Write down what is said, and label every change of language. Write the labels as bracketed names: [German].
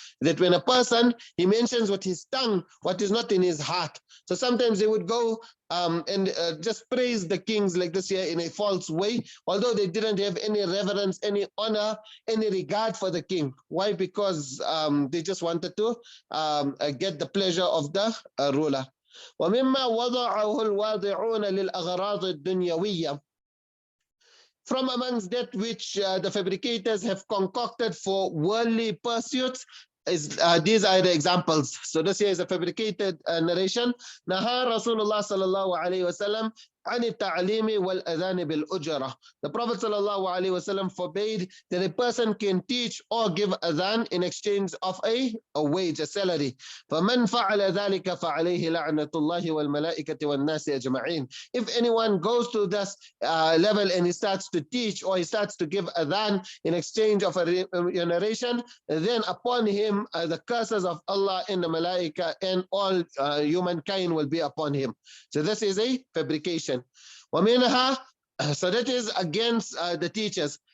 [English] That when a person, he mentions with his tongue what is not in his heart. So sometimes they would go and just praise the kings like this here in a false way, although they didn't have any reverence, any honor, any regard for the king. Why? Because they just wanted to get the pleasure of the ruler. [Arabic] ومما وضعه الواضعون للأغراض الدنيوية. [English] From amongst that which the fabricators have concocted for worldly pursuits, these are the examples. So this here is a fabricated narration. [Arabic] Naha Rasulullah sallallahu alayhi wasallam عن التعليم والأذان بالأجرة. [English] The Prophet sallallahu alaihi wasallam forbade that a person can teach or give adhan in exchange of a wage, a salary. [Arabic] فمن فعل ذلك فعليه لعنة الله والملائكة والناس أجمعين. [English] If anyone goes to this level and he starts to teach or he starts to give adhan in exchange of a remuneration, then upon him the curses of Allah and the malaika and all humankind will be upon him. So this is a fabrication. ومنها, so that is against the teachers.